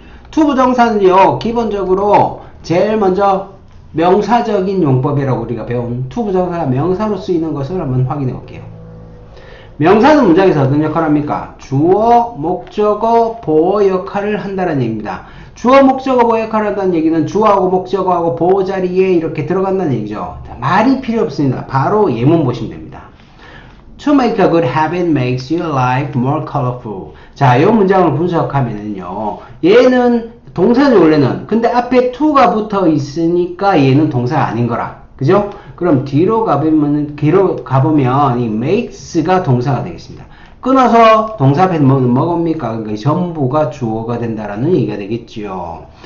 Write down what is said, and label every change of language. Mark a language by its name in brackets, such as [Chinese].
[Korean] 투부정사는요, 기본적으로 제일 먼저 명사적인 용법이라고 우리가 배운 투부정사가 명사로 쓰이는 것을 한번 확인해 볼게요. 명사는 문장에서 어떤 역할을 합니까? 주어, 목적어, 보어 역할을 한다는 얘기입니다. 주어, 목적어, 보어 역할을 한다는 얘기는 주어하고 목적어하고 보어 자리에 이렇게 들어간다는 얘기죠. 말이 필요 없습니다. 바로 예문 보시면 됩니다. [English] To make a good habit makes your life more colorful. [Korean] 자, 이 문장을 분석하면은요, 얘는 동사죠, 원래는. 근데 앞에 to가 붙어 있으니까 얘는 동사가 아닌 거라. 그죠? 그럼 뒤로 가보면 이 makes가 동사가 되겠습니다. 끊어서 동사 앞에 뭐입니까? 그러니까 전부가 주어가 된다라는 얘기가 되겠죠.